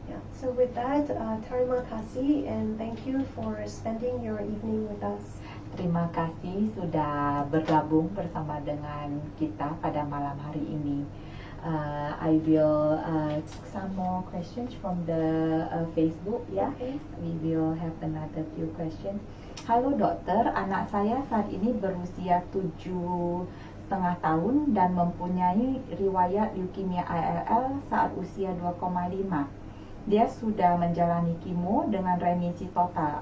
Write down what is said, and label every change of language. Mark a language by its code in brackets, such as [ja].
[en] Yeah. So with that, [id] terima kasih [en] and thank you for spending your evening with us. [id] Terima kasih sudah bergabung bersama dengan kita pada malam hari ini. [en] I will take some more questions from the Facebook. Yeah, Okay. we will have another few questions. [id] Halo dokter, anak saya saat ini berusia 7,5 tahun dan mempunyai riwayat leukemia ALL saat usia 2,5. Dia sudah menjalani kemo dengan remisi total.